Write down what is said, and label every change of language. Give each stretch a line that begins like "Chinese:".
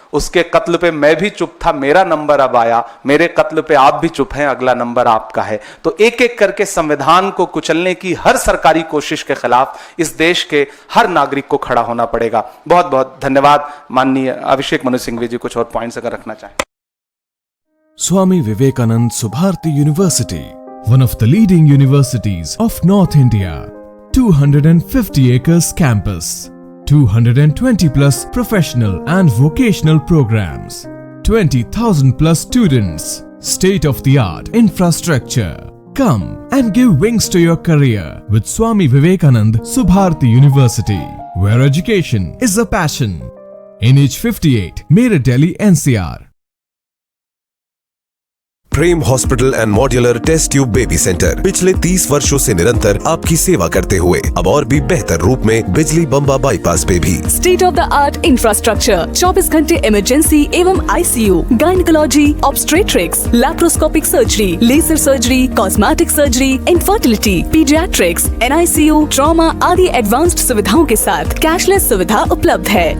Hindi: उसके कत्ल पे मैं भी चुप था, मेरा नंबर अब आया, मेरे कत्ल पे आप भी चुप हैं, अगला नंबर आपका है। तो एक एक करके संविधान को कुचलने की हर सरकारी कोशिश के खिलाफ इस देश के हर नागरिक को खड़ा होना पड़ेगा। बहुत बहुत धन्यवाद। माननीय अभिषेक मनु सिंघवी जी कुछ और पॉइंट्स अगर रखना चाहें।
English: Swami Vivekanand Subharti University, one of the leading universities of North India. 250 acres campus, 220 plus professional and vocational programs, 20,000 plus students, state of the art infrastructure. Come and give wings to your career with Swami Vivekanand Subharti University, where education is a passion. NH58, Meerut, Delhi, NCR.
Hindi: Prem hospital and modular test tube baby centre पिछले 30 वर्षों से निरंतर आपकी सेवा करते हुए अब और भी बेहतर रूप में बिजली बम्बा बाईपास पे भी state of the art infrastructure, 24 घंटे इमरजेंसी एवं ICU, gynaecology, obstetrics, laparoscopic surgery, laser surgery, cosmetic surgery, infertility, paediatrics, NICU, trauma आदि एडवांस्ड सुविधाओं के साथ कैशलेस सुविधा उपलब्ध है।